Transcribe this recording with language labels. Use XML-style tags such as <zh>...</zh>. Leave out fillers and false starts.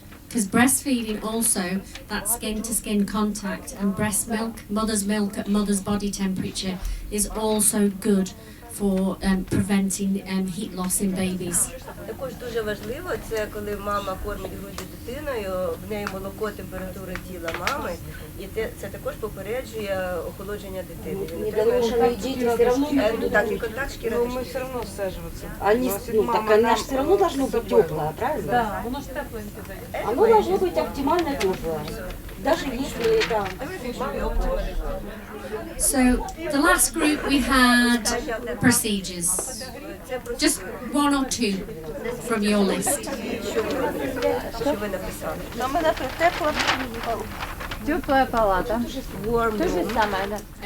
<en>Because breastfeeding also, that skin-to-skin contact and breast milk at mother's body temperature is also good for preventing heat loss in babies.</en> <uk>Також дуже важливо, це коли мама кормить груддю дитиною, в неї молоко температури тіла мами, і це також попереджує охолодження дитини.</uk> <ru>Недоношенные дети все равно будут.</ru> <uk>Так, і контакт шкіри.</uk> <ru>Ну, мы все равно саживаться. Они, ну, так она же все равно должно быть теплое, правильно?</ru> <uk>Да, воно ж тепленьке дає.</uk> <ru>Оно должно быть оптимально теплое. Даже если это...</ru> <en>So the last group we had procedures. Just one or two from your list.</en> <uk>Що ви написали?</uk> <ru>Теплая палата. То же самое, да.</ru>